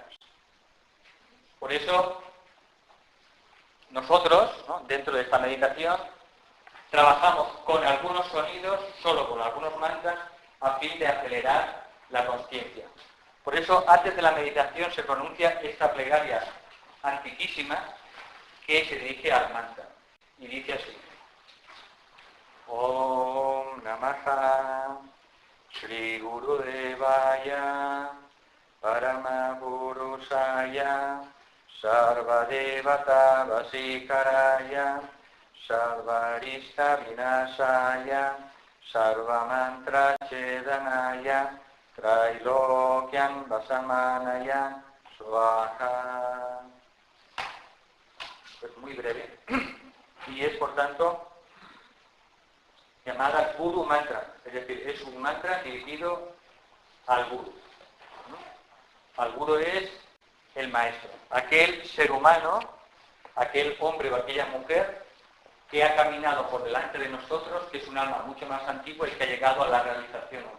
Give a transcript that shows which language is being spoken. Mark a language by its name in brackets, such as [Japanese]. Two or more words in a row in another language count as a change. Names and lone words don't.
[Spanish] Por eso, nosotros, ¿no?, dentro de esta meditación, trabajamos con algunos sonidos, solo con algunos mantras, a fin de acelerar la consciencia. Por eso, antes de la meditación se pronuncia esta plegaria antiquísima que se dirige al mantra. Y dice así: [Sanskrit] ॐ नमः श्री गुरुदेवाय परमपुरुषाय सर्वदेवता वशीकराय सर्वारिष्ट विनाशाय सर्वमन्त्र छेदनाय त्रैलोक्यं वशमानय स्वाहा. [Spanish] Es muy breve y es, por tanto, llamada [Sanskrit] गुरु मन्त्र, [Spanish] es decir, es un mantra dirigido al Guru. Al Guru es el maestro, aquel ser humano, aquel hombre o aquella mujer que ha caminado por delante de nosotros, que es un alma mucho más antigua y que ha llegado a la realización humana.